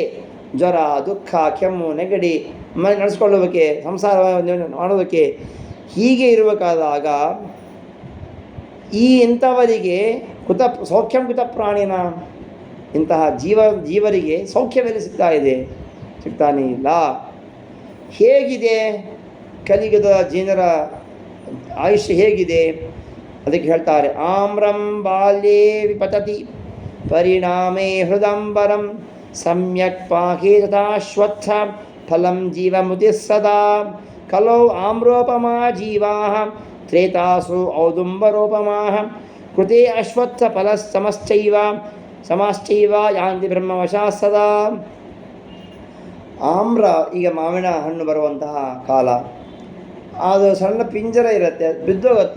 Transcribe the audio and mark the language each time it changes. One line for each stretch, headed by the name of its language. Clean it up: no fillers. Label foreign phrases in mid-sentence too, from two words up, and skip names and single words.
Kannada: ಜ್ವರ, ದುಃಖ, ಕೆಮ್ಮು, ನೆಗಡಿ ಮನೆ ನಡೆಸ್ಕೊಳ್ಳೋದಕ್ಕೆ, ಸಂಸಾರ ಮಾಡೋದಕ್ಕೆ, ಹೀಗೆ ಇರಬೇಕಾದಾಗ ಈ ಇಂಥವರಿಗೆ
Sanskrit: ಕುತ ಸೌಖ್ಯಂ ಕುತ ಪ್ರಾಣಿನ,
Kannada: ಇಂತಹ ಜೀವರಿಗೆ ಸೌಖ್ಯವೆಲ್ಲಿ ಸಿಗ್ತಾ ಇದೆ? ಸಿಗ್ತಾನೇ ಇಲ್ಲ. ಹೇಗಿದೆ ಕಲಿಯುಗದ ಜನರ ಆಯುಷ್ಯ ಹೇಗಿದೆ? ಅದಕ್ಕೆ ಹೇಳ್ತಾರೆ,
Sanskrit: ಆಮ್ರಂ ಬಾಲ್ಯೇ ವಿಪತತಿ ಪರಿಣಾಮೇ ಹೃದಂಬರಂ ಸಮ್ಯಕ್ ಪಾಹಿ ತಥಾಶ್ವತ್ಥ ಫಲಂ ಜೀವಮುತಿ ಸದಾ ಕಲೌ ಆಮ್ರೋಪಮಾ ಜೀವಾ ತ್ರೇತಾಸು ಔದುಂಬರೋಪಮಾ ಕೃತೆ ಅಶ್ವತ್ಥ ಫಲ ಸಮಶ್ಚೈವ ಯಾಂತಿ ಬ್ರಹ್ಮವಶಾ ಸದಾ.
Kannada: ಆಮ್ರ, ಈಗ ಮಾವಿನ ಹಣ್ಣು ಬರುವಂತಹ ಕಾಲ, ಅದು ಸಣ್ಣ ಪಿಂಜರ ಇರುತ್ತೆ, ಅದು ಬಿದ್ದೋಗುತ್ತೆ.